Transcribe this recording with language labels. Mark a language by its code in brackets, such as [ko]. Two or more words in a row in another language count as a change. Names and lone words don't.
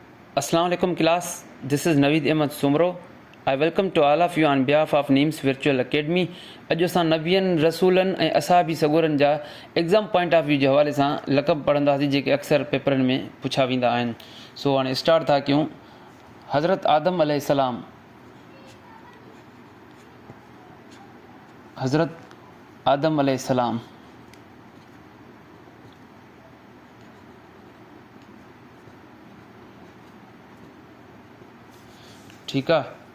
[ar] Assalamu alaikum [en] class, this is Naveed Ahmed Sumro. I welcome to all of you on behalf of NEEMS Virtual Academy. [sd] अॼु असां नबियनि रसूलनि ऐं असहाबी सगोरनि जा [en] exam point of view [sd] जे हवाले सां लक़ब पढ़ंदासीं जेके अक्सर पेपरनि में पुछा वेंदा आहिनि। सो हाणे स्टार्ट था कयूं। हज़रत आदम अलैहिस्सलाम, हज़रत आदम अलैहिस्सलाम, ठीकु आहे।